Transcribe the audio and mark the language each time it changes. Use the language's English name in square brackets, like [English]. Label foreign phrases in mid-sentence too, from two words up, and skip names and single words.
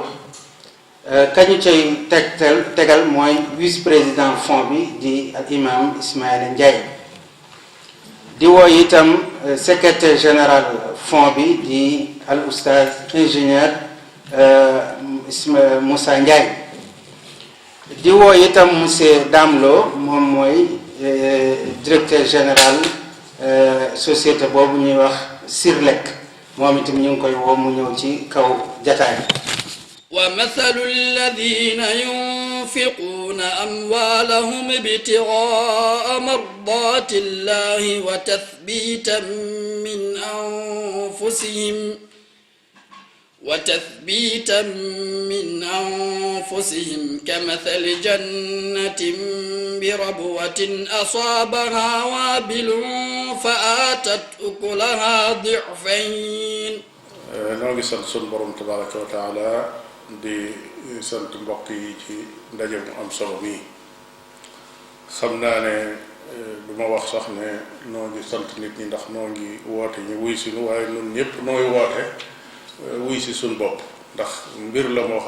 [Wolof] kañu cay tegal mooy [French] vice président [Wolof] fonds bi di al imam Ismaïla Ndiaye di woo itam [French] secrétaire général [Wolof] fonds bi di al oustaz ingénieur Moussa Ndiaye di woo itam monsieur Dame Lo moom mooy [French] directeur général société [Wolof] boobu ñuy wax Sirlek moom itam ñu ngi koy woo mu ñëw ci kaw jataay. [Arabic] ومثل الذين ينفقون أموالهم ابتغاء مرضات الله وتثبيتا من أنفسهم كمثل جنة بربوة أصابها وابل فآتت أكلها ضعفين. [Wolof] noo ngi sant sunu borom [Arabic] تبارك وتعالى [Wolof] di sant mbokk yi ci ndaje mu am solo mii. xam naa ne du ma wax sax ne noo ngi sant nit ñi ndax noo ngi woote ñu wuy si nu waaye ñun ñëpp nooy woote wuy si sunu bopp ndax mbir la moo xam